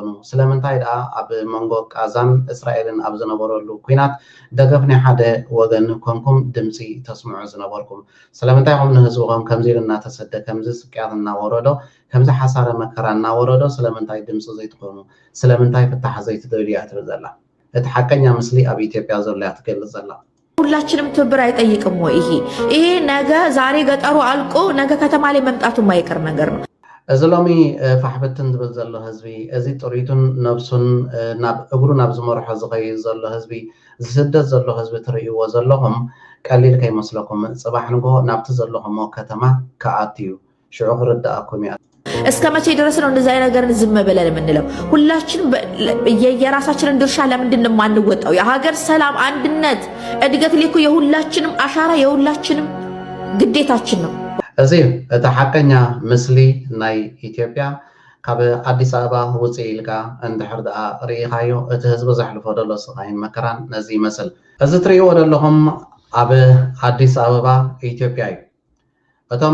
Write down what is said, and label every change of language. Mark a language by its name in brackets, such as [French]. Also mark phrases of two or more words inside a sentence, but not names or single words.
[Tigrinya] ስለምንታይ ደኣ ኣብ መንጎ ቃዛን እስራኤልን ኣብ ዝነበረሉ ኩናት ደገፍ ናይ ሓደ ወገን ኮንኩም ድምፂ ተስምዑ ዝነበርኩም? ስለምንታይ ኹም ንህዝብኩም ከምዚ ኢሉ እናተሰደ ከምዚ ስቅያት እናወረዶ ከምዚ ሓሳረ መከራ እናወረዶ ስለምንታይ ድምፂ ዘይትኾኑ? ስለምንታይ ፍታሕ ዘይትደልዩ እያ ትብል ዘላ? እቲ ሓቀኛ ምስሊ ኣብ ኢትዮጵያ ዘሎ እያ ትገልጽ ዘላ። [Amharic] ሁላችንም ትብብር አይጠይቅም ወይ? ይሄ ነገ ዛሬ ገጠሩ አልቆ ነገ ከተማ ላይ መምጣቱ የማይቀር ነገር ነው። [Tigrinya] እዚ ሎሚ ፋሕብትን ዝብል ዘሎ ህዝቢ እዚ ጥሪቱን ነብሱን ናብ እግሩ ናብ ዝመርሖ ዝኸይድ ዘሎ ህዝቢ ዝስደት ዘሎ ህዝቢ ትርእይዎ ዘለኹም ቀሊል ከይመስለኩም ፅባሕ ንግሆ ናብቲ ዘለኹሞ ከተማ ከኣትዩ ሽዑ ክርዳእኩም እያ። [Amharic] እስከ መቼ ድረስ ነው እንደዛ ነገርን ዝም ብለን የምንለው? ሁላችንም የራሳችንን ድርሻ ለምንድን ነው የማንወጣው? የሀገር ሰላም፣ አንድነት፣ እድገት ሊኩ የሁላችንም አሻራ የሁላችንም ግዴታችን ነው። [Tigrinya] እዚ እቲ ሓቀኛ ምስሊ ናይ ኢትዮጵያ ካብ ኣዲስ ኣበባ ውፅእ ኢልካ እንድሕር ደኣ ርኢኻዮ እቲ ህዝቢ ዘሕልፎ ዘሎ ስቃይን መከራን ነዚ ይመስል። እዚ ትሪእዎ ዘለኹም ኣብ ኣዲስ ኣበባ ኢትዮጵያ እዩ። እቶም